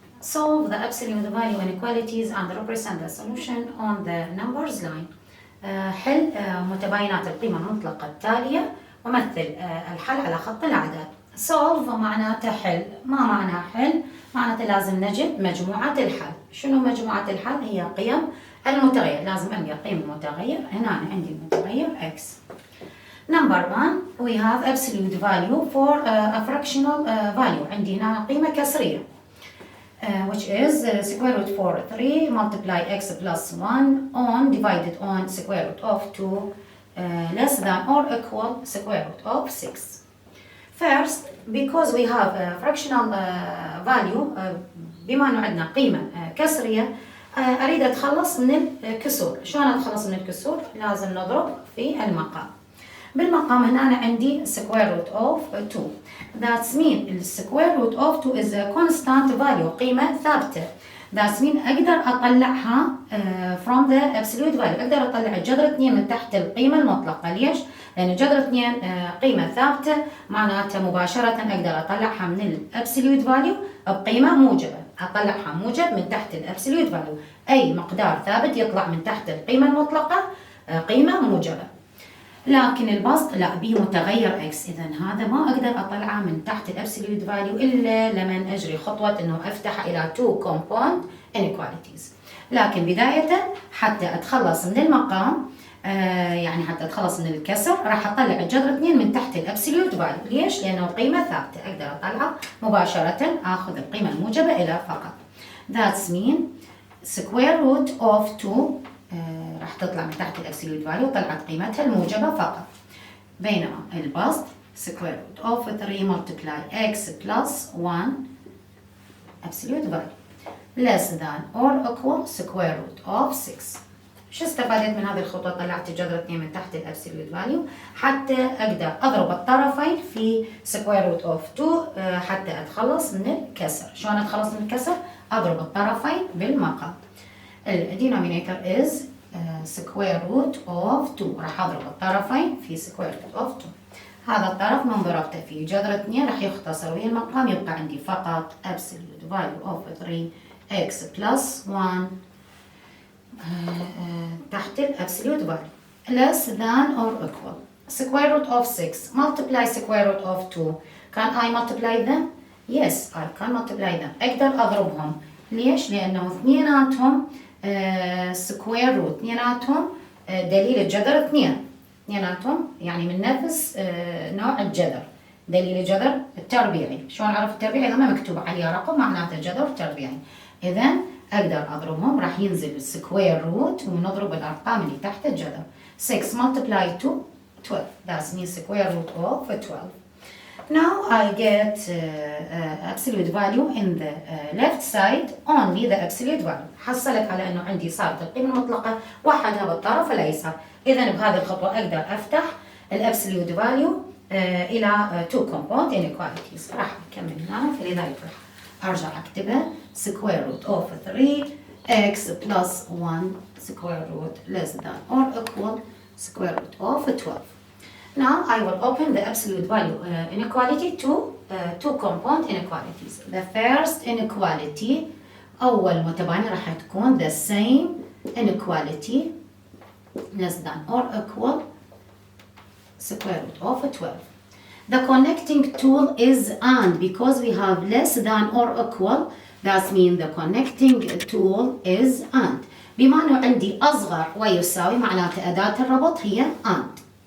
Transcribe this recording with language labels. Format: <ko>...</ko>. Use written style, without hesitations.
<en>solve the absolute value inequalities and represent the solution on the numbers line.</en> <ar>حل متباينات القيمة المطلقة التالية ومثل الحل على خط الأعداد. solve معناته حل. ما معنى حل؟ معناته لازم نجد مجموعة الحل. شنو مجموعة الحل؟ هي قيم المتغير. لازم ألقى قيم المتغير. هنا أنا عندي المتغير x.</ar> <en>Number 1 we have absolute value for a fractional value.</en> <ar>عندي هنا قيمة كسرية</ar> <en>which is square root 4 3 multiply x plus 1 on divided on square root of 2 less than or equal square root of 6. First, because we have a fractional value,</en> <ar>بما أنه عندنا قيمة كسرية، أريد أتخلص من الكسور. شلون أتخلص من الكسور؟ لازم نضرب في المقام. بالمقام هنا أنا عندي</ar> <en>square root of 2. That means square root of 2 is a constant value،</en> <ar>قيمة ثابتة.</ar> <en>That means</en> <ar>أقدر أطلعها</ar> <en>from the absolute value.</en> <ar>أقدر أطلع الجذر 2 من تحت القيمة المطلقة. ليش؟ لأن جذر 2 قيمة ثابتة، معناته مباشرة أقدر أطلعها من الابسوليوت فاليو بقيمة موجبة. أطلعها موجب من تحت الابسوليوت فاليو. أي مقدار ثابت يطلع من تحت القيمة المطلقة قيمة موجبة. لكن البسط لا، به متغير x، إذا هذا ما أقدر أطلعه من تحت الابسوليوت فاليو إلا لمن أجري خطوة إنه أفتح إلى 2 compound inequalities. لكن بداية حتى أتخلص من المقام، يعني حتى أتخلص من الكسر، راح أطلع الجذر 2 من تحت الابسوليوت فاليو. ليش؟ لأنه قيمة ثابتة، أقدر أطلعها مباشرة، آخذ القيمة الموجبة إلى فقط.</ar> <en>That's mean square root of 2</en> <ar>راح تطلع من تحت الابسوليوت فاليو، طلعت قيمتها الموجبة فقط. بينما البسط</ar> <en>square root of 3 multiply x plus 1 absolute value less than or equal square root of 6.</en> <ar>شو استفادت من هذه الخطوة؟ طلعت الجذر 2 من تحت الابسوليوت فاليو حتى أقدر أضرب الطرفين في</ar> <en>square root of 2</en> <ar>حتى أتخلص من الكسر. شلون أتخلص من الكسر؟ أضرب الطرفين بالمقام.</ar> <en>الدينومينيتور is square root of 2.</en> <ar>راح أضرب الطرفين في</ar> <en>square root of 2.</en> <ar>هذا الطرف من ضربته في جذر 2 راح يختصر ويا المقام، يبقى عندي فقط</ar> <en>absolute value of 3x plus 1 تحت الابسوليوت value less than or equal square root of 6 multiply square root of 2. Can I multiply them? Yes, I can multiply them.</en> <ar>أقدر أضربهم. ليش؟ لأنه اثنيناتهم square root، اثنيناتهم دليل الجذر 2، اثنيناتهم يعني من نفس نوع الجذر. دليل الجذر التربيعي. شلون أعرف التربيعي؟ لما مكتوب عليه رقم معناته جذر تربيعي. إذا أقدر أضربهم، راح ينزل السكوير روت ونضرب الأرقام اللي تحت الجذر.</ar> <en>6 multiply 2 12. That's means square root of 12. Now I get absolute value in the left side, only the absolute value.</en> <ar>حصلت على أنه عندي صارت القيمة المطلقة وحدها بالطرف الأيسر. إذا بهذه الخطوة أقدر أفتح الابسوليوت فاليو إلى 2 compound inequalities. راح أكمل هنا، فلذلك راح أرجع أكتبها</ar> <en>square root of 3x plus 1 square root less than or equal square root of 12. Now I will open the absolute value inequality to 2 compound inequalities. The first inequality،</en> <ar>أول متباينة راح تكون</ar> <en>the same inequality less than or equal square root of 12. The connecting tool is and, because we have less than or equal, that means the connecting tool is and.</en> <ar>بما أنه عندي أصغر ويساوي معناته أداة الربط هي and.</ar>